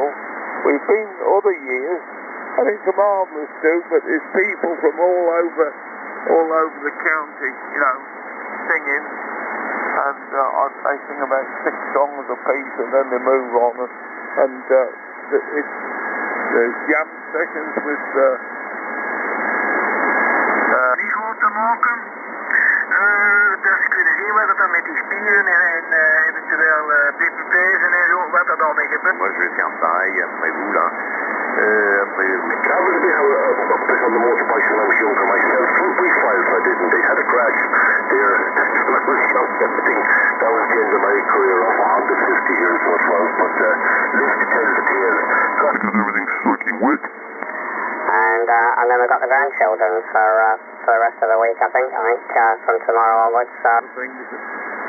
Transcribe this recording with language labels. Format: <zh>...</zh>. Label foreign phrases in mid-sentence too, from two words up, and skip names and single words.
<en>We've been other years, and it's a marvellous do, but there's people from all over the county, you know, singing, and they sing about 6 songs a piece, and then they move on, and there's jam sessions with</en> <nl>Niet goed te maken. Dus kunnen zien wat er dan met die spieren en eventueel PPP's en zo, wat er dan mee gebeurt.</nl> <fr>Moi, je vais faire pareil après vous, là. Après vous.</fr> <en>I was a bit on the motorbike when I was younger myself. We filed I didn't. They had a crash there when I was young. Everything. That was the end of my career off a Honda 50 years so it was. But live to tell the tale. Because everything's soaking wet. And then we've got the grandchildren for the rest of the week, I think from tomorrow onwards.</en>